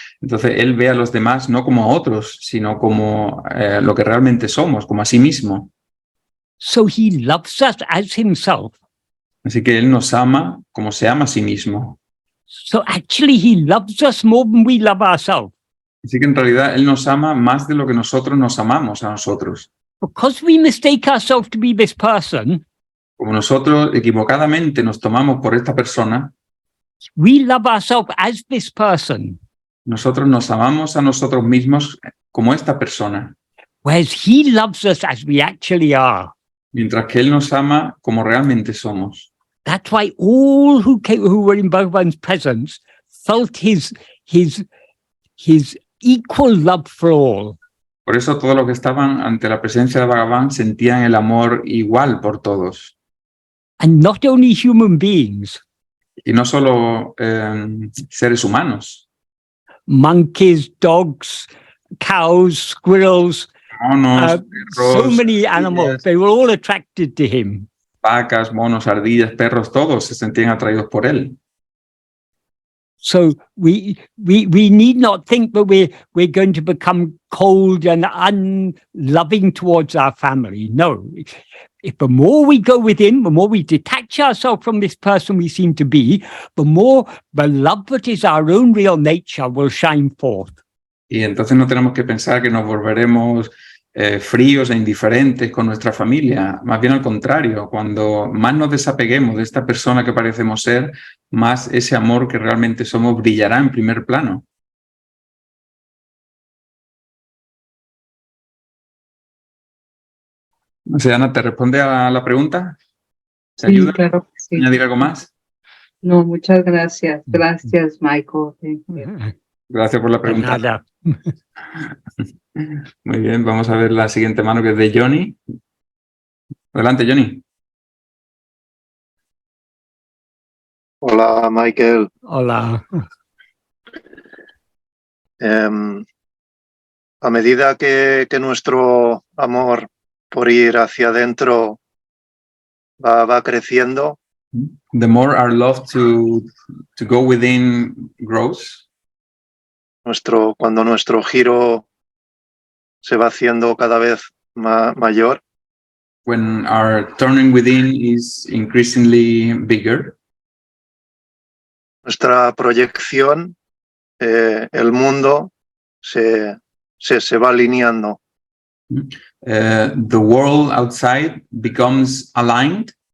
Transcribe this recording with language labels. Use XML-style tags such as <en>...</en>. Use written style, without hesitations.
<es>Entonces él ve a los demás no como otros, sino como lo que realmente somos, como a sí mismo.</es> <en>So he loves us as himself.</en> <es>Así que él nos ama como se ama a sí mismo.</es> <en>So actually he loves us more than we love ourselves.</en> <es>Así que en realidad él nos ama más de lo que nosotros nos amamos a nosotros.</es> <en>Because we mistake ourselves to be this person,</en> <es>Como nosotros equivocadamente nos tomamos por esta persona,</es> <en>we love ourselves as this person,</en> <es>nosotros nos amamos a nosotros mismos como esta persona,</es> <en>whereas he loves us as we actually are.</en> <es>mientras que él nos ama como realmente somos.</es> <en>That's why all who were in Bhagavan's presence felt his equal love for all.</en> <es>Por eso todos los que estaban ante la presencia de Bhagavan sentían el amor igual por todos.</es> <en>And not only human beings,</en> <es>Y no solo seres humanos,</es> <en>monkeys, dogs, cows, squirrels,</en> <es>monos, so perros,</es> <en>many animals, they were all attracted to him.</en> <es>vacas, monos, ardillas, perros, todos se sentían atraídos por él.</es> <en>So we need not think that we're going to become cold and unloving towards our family. No. If the more we go within, the more we detach ourselves from this person we seem to be, the more the love that is our own real nature will shine forth.</en> <es>Y entonces no tenemos que pensar que nos volveremos fríos e indiferentes con nuestra familia. Más bien al contrario, cuando más nos desapeguemos de esta persona que parecemos ser, más ese amor que realmente somos brillará en primer plano. No sé, Ana, ¿te responde a la pregunta? ¿Te ayuda? Claro que sí. ¿Añadir algo más? No, muchas gracias. Gracias, Michael. Gracias por la pregunta. Nada. Muy bien, vamos a ver la siguiente mano, que es de Johnny. Adelante, Johnny. Hola, Michael. Hola. A medida que nuestro amor por ir hacia adentro va creciendo,</es> <en>The more our love to go within grows,</en> <es>cuando nuestro giro se va haciendo cada vez mayor,</es> <en>when our turning within is increasingly bigger,</en> <es>nuestra proyección, el mundo se va alineando.</es> <en>The world outside becomes aligned</en>